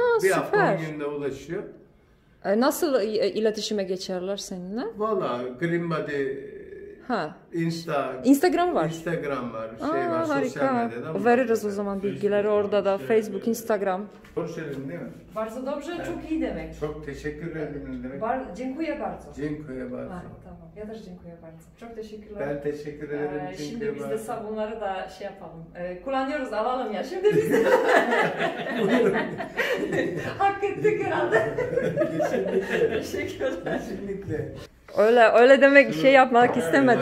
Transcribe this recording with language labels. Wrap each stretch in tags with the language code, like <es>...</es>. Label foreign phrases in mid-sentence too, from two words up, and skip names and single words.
<tr>Aa, bir hafta süper. 10 günde ulaşıyor. Nasıl iletişime geçerler seninle? Valla Green Body, Ha. Instagram var. Instagram var, Aa, şey var, sosyal harika. medyada. Veririz o zaman bilgileri orada da. Facebook, Instagram. Konuşalım değil mi?</tr> <pl>Bardzo dobrze,</pl> <tr>çok iyi demek. Çok teşekkür ederim demek.</tr> <pl>Dziękuję bardzo. Dziękuję bardzo.</pl> <tr>Ha, tamam.</tr> <pl>Ya też dziękuję bardzo.</pl> <tr>Çok teşekkürler. Ben teşekkür ederim. Şimdi biz de sabunları da şey yapalım. Kullanıyoruz, alalım ya. Şimdi biz de hak ettik herhalde. Teşekkürler. Kesinlikle. Öyle demek şey yapmak istemedim.</tr>